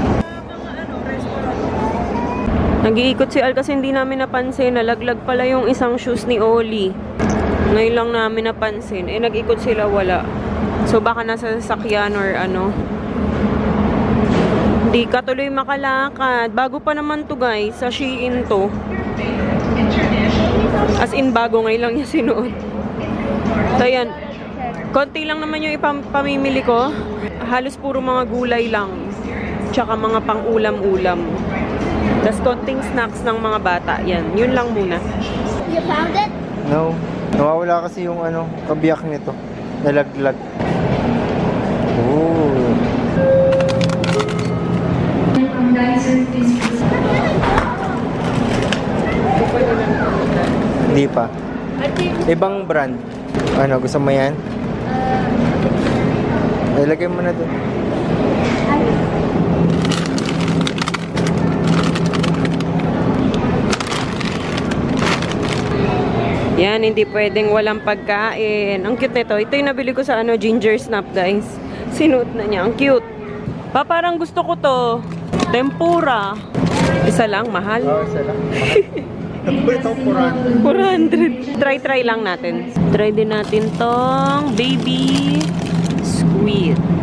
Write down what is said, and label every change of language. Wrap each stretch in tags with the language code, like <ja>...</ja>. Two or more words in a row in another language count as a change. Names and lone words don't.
<tl>Nag-iikot si Al kasi hindi namin napansin. Nalaglag pala yung isang shoes ni Oli. Ngayon lang namin napansin. Eh, nag-ikot sila, wala. So, baka nasa sasakyan or ano. Hindi ka tuloy makalakad. Bago pa naman to guys. Sa Shein to.</tl> <en>As in,</en> <tl>bago ngayon lang niya sinuot. So, yan. Konti lang naman yung ipamimili ko. Halos puro mga gulay lang. Tsaka mga pang-ulam-ulam. Tapos konting snacks ng mga bata. Yan. Yun lang muna.</tl> <en>You found it? No.</en> <tl>Nawawala kasi yung ano, kabiyak nito. Nalaglag. Oh. Hindi pa. Ibang brand. Ano, gusto mo yan? Ilagay mo na doon. Yan, hindi pwedeng walang pagkain. Ang cute nito. Ito yung nabili ko sa ano, ginger snap, guys. Sinuot na niya. Ang cute. Pa, parang gusto ko to. Tempura. Isa lang, mahal. Oo, isa lang. Ito, 400. 400. Try lang natin. Try din natin tong</tl> <en>baby squid.</en>